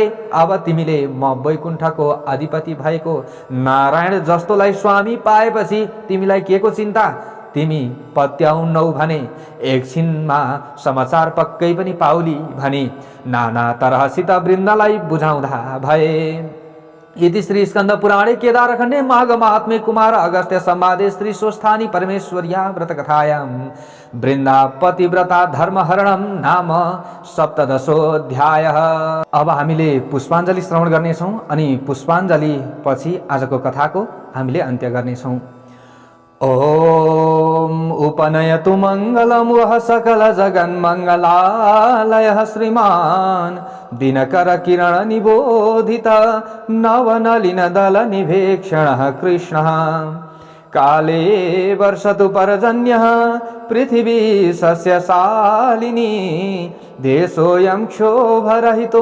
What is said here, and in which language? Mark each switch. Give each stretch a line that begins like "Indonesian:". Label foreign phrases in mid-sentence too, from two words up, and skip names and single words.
Nepali: अब तिमीले म वैकुण्ठको अधिपति भएको नारायण जस्तोलाई स्वामी पाएपछि तिमीलाई के को चिन्ता? तिमी पत्याउनौ भने एकछिनमा समाचार पक्कै पनि पाउली भनी नाना तरहसित वृन्दालाई बुझाउँदा भए।
Sanskrit: इति श्री स्कंद पुराणे केदारखण्डे माघ महात्म्ये कुमार अगस्त्य संवादे श्री स्वस्थानी परमेश्वर्या व्रतकथायां वृन्दा पतिव्रता धर्महरणम नाम 17
Nepali: अब हामीले पुष्पाञ्जली श्रवण गर्नेछौँ अनि पुष्पाञ्जली पछि आजको कथाको हामीले अन्त्य गर्नेछौँ।
Sanskrit: ओम उपनयतु मंगलम वह सकल जगन मंगलालय श्रीमान दिनकर किरण निबोधित नवनलिन दल निभेक्षण कृष्ण काले वर्षतु पर्जन्य पृथिवी सस्यशालिनी देशोऽयं क्षोभरहितो